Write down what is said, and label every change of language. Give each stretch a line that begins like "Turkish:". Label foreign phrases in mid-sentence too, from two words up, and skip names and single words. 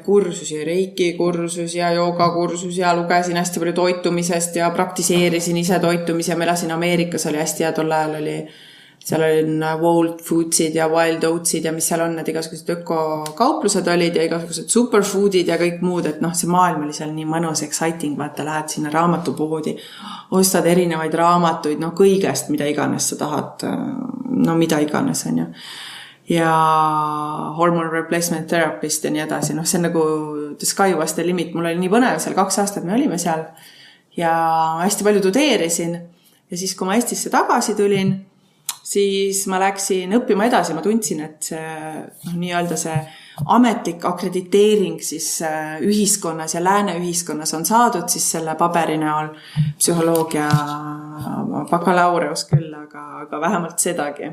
Estonian: kursusi, reiki kursus ja jooga kursus ja lugesin hästi palju toitumisest ja praktiseerisin ise toitumise ja ma elasin Ameerikas, oli hästi hea tol ajal seal olin Whole Foodsid ja Wild Oatsid ja mis seal on, need igasugused ökokauplused olid ja igasugused superfoodid ja kõik muud, et see maailm oli seal nii mõnus, exciting, vaata, lähed sinna raamatupoodi, ostad erinevaid raamatuid, kõigest, mida iganes sa tahad, mida iganes on ju.
English: Ja hormone replacement therapist
Estonian: ja nii edasi, see on nagu
English: the sky was the limit,
Estonian: mul oli nii põnev seal 2 aastat, me olime seal ja hästi palju tudeerisin ja siis, kui ma Eestisse tagasi tulin, siis ma läksin õppima edasi, ma tundsin, et see nii-öelda see ametlik akrediteering siis ühiskonnas ja lääne ühiskonnas on saadud siis selle paberi näol psühholoogia bakalaureus küll, aga vähemalt sedagi.